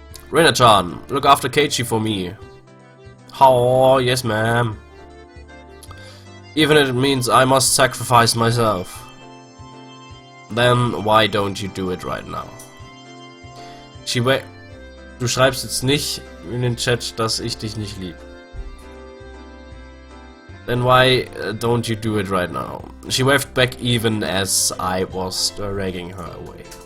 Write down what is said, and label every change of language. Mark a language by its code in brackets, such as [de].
[en] Reina-chan, look after Keiichi for me. Oh, yes, ma'am. Even if it means I must sacrifice myself. Then why don't you do it right now? [de] Du schreibst jetzt nicht in den Chat, dass ich dich nicht lieb. [en] Then why don't you do it right now? She waved back even as I was dragging her away.